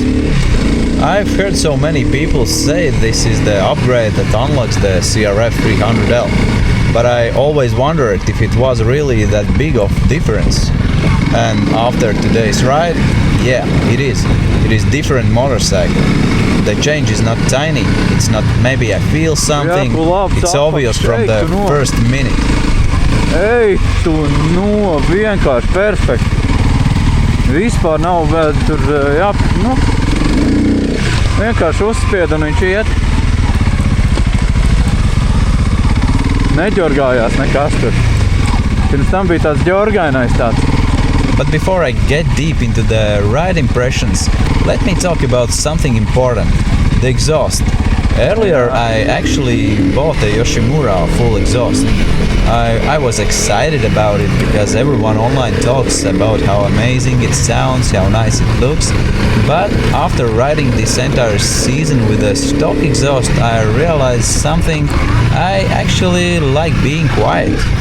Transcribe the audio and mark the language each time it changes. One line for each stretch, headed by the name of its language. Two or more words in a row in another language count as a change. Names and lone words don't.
English: I've heard so many people say this is the upgrade that unlocks the CRF300L, but I always wondered if it was really that big of difference. And after today's ride, yeah, it is. It is different motorcycle. The change is not tiny, it's not maybe I feel something, it's obvious from the first minute.
Latvian: Ei, tu no, vienkārši perfekti. Vispār nav vēl tur, jā, nu, vienkārši uzspied un viņš iet. Neģorgājās nekas tur. Pirms tam bija tāds ģorgainais tāds.
English: But before I get deep into the ride impressions, let me talk about something important, the exhaust. Earlier I actually bought a Yoshimura full exhaust. I was excited about it because everyone online talks about how amazing it sounds, how nice it looks, but after riding this entire season with a stock exhaust I realized something: I actually like being quiet.